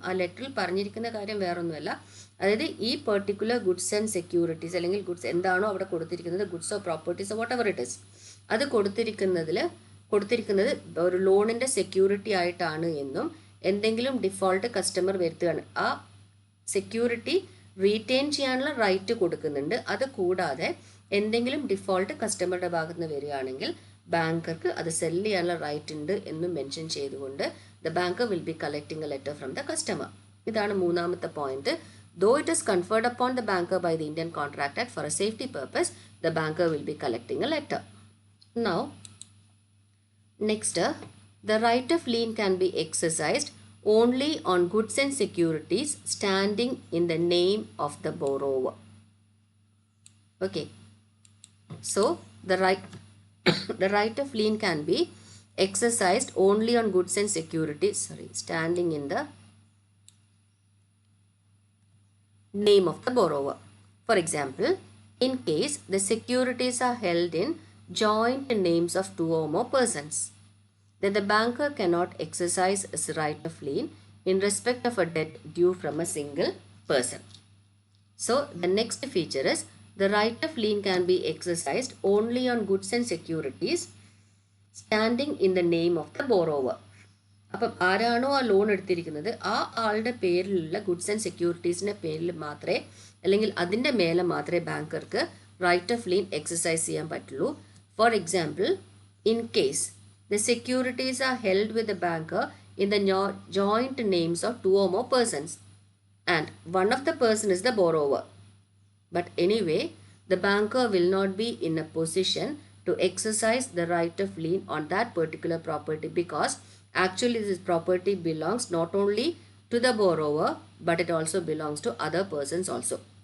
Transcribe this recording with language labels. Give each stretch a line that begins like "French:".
Malayalam: ആ ലെറ്ററിൽ പറഞ്ഞിരിക്കുന്ന കാര്യം വേറൊന്നുമല്ല, അതായത് ഈ പെർട്ടിക്കുലർ ഗുഡ്സ് ആൻഡ് സെക്യൂരിറ്റീസ് അല്ലെങ്കിൽ ഗുഡ്സ് എന്താണോ അവിടെ കൊടുത്തിരിക്കുന്നത്, ഗുഡ്സോ പ്രോപ്പർട്ടീസോ
English: whatever it is,
Malayalam: അത് കൊടുത്തിരിക്കുന്നത് ഒരു ലോണിൻ്റെ സെക്യൂരിറ്റി ആയിട്ടാണ് എന്നും എന്തെങ്കിലും ഡിഫോൾട്ട് കസ്റ്റമർ വരുത്തുകയാണ്, ആ സെക്യൂരിറ്റി റീറ്റെയിൻ ചെയ്യാനുള്ള റൈറ്റ് കൊടുക്കുന്നുണ്ട്. അത് കൂടാതെ എന്തെങ്കിലും ഡിഫോൾട്ട് കസ്റ്റമറുടെ ഭാഗത്ത് നിന്ന് വരികയാണെങ്കിൽ ബാങ്കർക്ക് അത് സെല്ല് ചെയ്യാനുള്ള റൈറ്റ് ഉണ്ട് എന്നും മെൻഷൻ ചെയ്തുകൊണ്ട്
English: The banker will be collecting a letter from the customer.
Malayalam: ഇതാണ് മൂന്നാമത്തെ point.
English: Though it is conferred upon the banker by the Indian Contract Act for a safety purpose, the banker will be collecting a letter. Now, next, the right of lien can be exercised only on goods and securities standing in the name of the borrower. Okay. So, the right of lien can be exercised only on goods and securities, standing in the name of the borrower. For example, in case the securities are held in joint names of two or more persons, then the banker cannot exercise his right of lien in respect of a debt due from a single person. So, the next feature is the right of lien can be exercised only on goods and securities standing in the name of the borrower.
Malayalam: അപ്പം ആരാണോ ആ loan എടുത്തിരിക്കുന്നത് ആ ആളുടെ പേരിലുള്ള goods and സെക്യൂരിറ്റീസിൻ്റെ പേരിൽ മാത്രമേ അല്ലെങ്കിൽ അതിൻ്റെ മേലെ മാത്രമേ ബാങ്കർക്ക് റൈറ്റ് ഓഫ് ലീൻ എക്സസൈസ് ചെയ്യാൻ പറ്റുള്ളൂ.
English: For example, in case the securities are held with the banker in the joint names of two or more persons and one of the person is the borrower. But anyway, the banker will not be in a position to exercise the right of lien on that particular property because actually this property belongs not only to the borrower but it also belongs to other persons also.